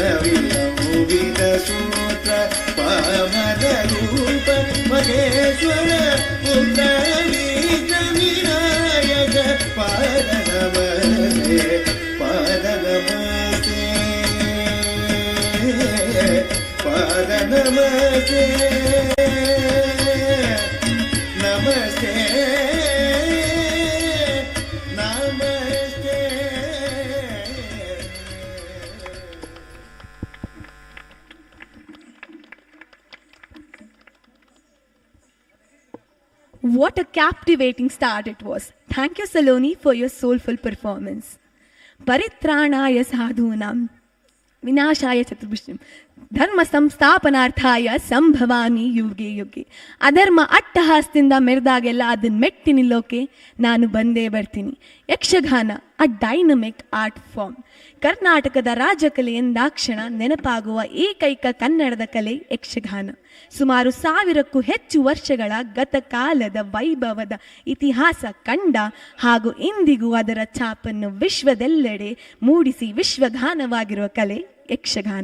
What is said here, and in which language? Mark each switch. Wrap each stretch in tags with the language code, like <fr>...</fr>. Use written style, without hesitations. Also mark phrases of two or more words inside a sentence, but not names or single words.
<sa>ವಿಲೋಪಿತ ಸೂತ್ರ ಪಾಮರ ರೂಪ ಮಹೇಶ್ವರ ಪುತ್ರ ವಿಘ್ನ ವಿನಾಯಕ ಪಾದ ನಮಸ್ತೆ ಪಾದ ನಮಸ್ತೆ ಪಾದ ನಮಸ್ತೆ ನಮಸ್ತೆ ನಮಸ್ತೆ.</sa> <en>What a captivating start it was. Thank you, Saloni, for your soulful performance.</en> <sa>परित्राणाय साधूनाम् ವಿನಾಶಾಯ ಚತುರ್ಭುಜಂ ಧರ್ಮ ಸಂಸ್ಥಾಪನಾರ್ಥಾಯ ಸಂಭವಾಮಿ ಯುಗೆ ಯುಗೆ.</sa> <kn>ಅಧರ್ಮ ಅಟ್ಟಹಾಸದಿಂದ ಮೆರೆದಾಗೆಲ್ಲ ಅದನ್ನ ಮೆಟ್ಟಿ ನಿಲ್ಲೋಕೆ ನಾನು ಬಂದೇ ಬರ್ತೀನಿ.</kn> <en>ಯಕ್ಷಗಾನ a dynamic art form.</en> <kn>ಕರ್ನಾಟಕದ ರಾಜಕಲೆ ಎಂದಾಕ್ಷಣ ನೆನಪಾಗುವ ಏಕೈಕ ಕನ್ನಡದ ಕಲೆ ಯಕ್ಷಗಾನ. ಸುಮಾರು 1000ಕ್ಕೂ ಹೆಚ್ಚು ವರ್ಷಗಳ ಗತಕಾಲದ ವೈಭವದ ಇತಿಹಾಸ ಕಂಡ ಹಾಗೂ ಇಂದಿಗೂ ಅದರ ಛಾಪನ್ನು ವಿಶ್ವದೆಲ್ಲೆಡೆ ಮೂಡಿಸಿ ವಿಶ್ವಗಾನವಾಗಿರುವ ಕಲೆ ಯಕ್ಷಗಾನ.</kn>